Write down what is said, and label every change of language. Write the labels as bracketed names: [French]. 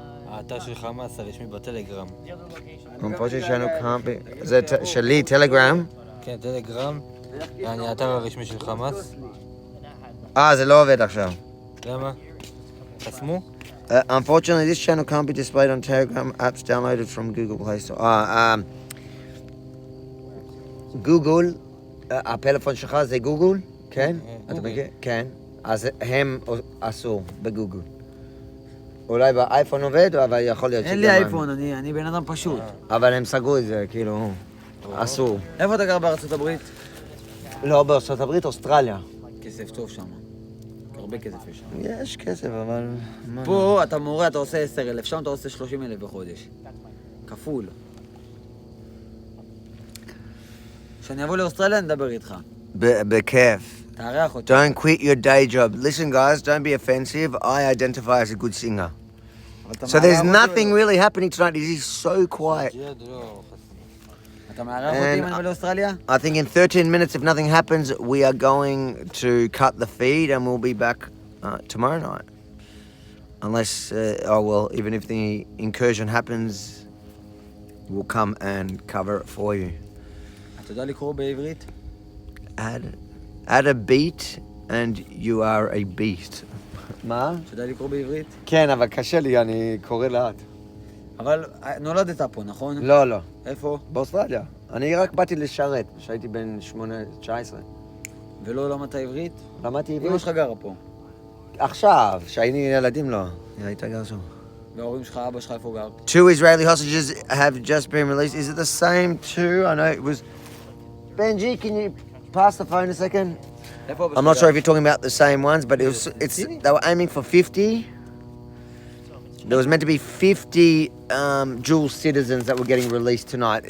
[Hebrew] האתר של חמאס הרשמי בטלגרם. [English] Unfortunately, channel can't be... [Hebrew] זה שלי, טלגרם? כן, טלגרם. אני האתר הרשמי של חמאס. זה לא עובד עכשיו. למה? חסמו? [English] Unfortunately, this channel can't be displayed on Telegram apps downloaded from Google Play Store. [Hebrew] גוגל, הפלאפון שלך זה גוגל? כן? אתה מכיר? כן. אז הם אסור בגוגל. אולי באייפון עובד, אבל יכול להיות שגם... אין לי אייפון, אני בן אדם פשוט. אבל הם סגרו את זה, כאילו, אסור. איפה אתה גר בארצות הברית? לא, בארצות הברית, אוסטרליה. כסף טוב שם. הרבה כסף יש שם. יש כסף, אבל... פה אתה מורה, אתה עושה 10,000, שם אתה עושה 30,000 בחודש. כפול. כשאני אבוא לאוסטרליה, נדבר איתך. בכיף. תארח אותי. [English] Don't quit your day job. Listen, guys, don't be offensive. I identify as a good singer. So there's nothing really happening tonight. It is so quiet. [Hebrew] אתה מארח אותי אם אני אבוא לאוסטרליה? [English] I think in 13 minutes, if nothing happens, we are going to cut the feed and we'll be back tomorrow night. Unless, even if the incursion happens, we'll come and cover it for you. [Hebrew] אתה יודע לקרוא בעברית? [English] Add a beat and you are a beast. [Hebrew] מה? שתדע לקרוא בעברית? כן, אבל קשה לי, אני קורא לאט. אבל נולדת פה, נכון? לא, לא. איפה? באוסטרליה. אני רק באתי לשרת, כשהייתי בן 19. ולא למדת עברית? למדתי עברית. אמא שלך גרה פה. עכשיו, כשהיינו ילדים לא. היא הייתה גר שם. וההורים שלך, אבא שלך איפה גר? [English] 2 Israeli hostages have just been released. Is it the same two? I know it was... Benji, can you pass the phone a second? [Hebrew] איפה אבא [English] I'm not [Hebrew] שלך [English] sure [Hebrew] גר? [English] if you're talking about the same ones, but they were aiming for 50. There was meant to be 50 dual citizens that were getting released tonight.